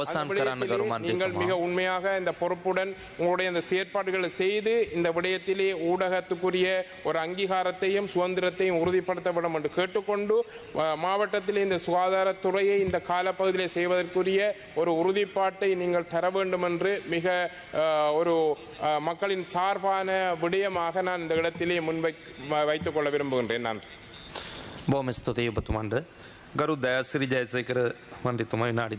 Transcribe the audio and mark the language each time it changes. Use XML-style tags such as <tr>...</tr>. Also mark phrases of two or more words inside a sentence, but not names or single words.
<ta>நீங்கள் மிக உண்மையாக இந்த பொறுப்புடன் உங்களுடைய இந்த செயற்பாடுகளை செய்து இந்த விடயத்திலே ஊடகத்துக்குரிய ஒரு அங்கீகாரத்தையும் சுதந்திரத்தையும் உறுதிப்படுத்த வேண்டும் என்று கேட்டுக்கொண்டு மாவட்டத்திலே இந்த சுகாதாரத்துறையை இந்த காலப்பகுதியிலே செய்வதற்குரிய ஒரு உறுதிப்பாட்டை நீங்கள் தர வேண்டும் என்று மிக ஒரு மக்களின் சார்பான விடயமாக நான் இந்த இடத்திலே வைத்துக் கொள்ள விரும்புகின்றேன். நான்</ta> <si>බොහොම ස්තුතියි ඔබතුමන්ට. ගරු දයාසිරි ජයසේකර මන්ත්‍රීතුමා විනාඩි</si>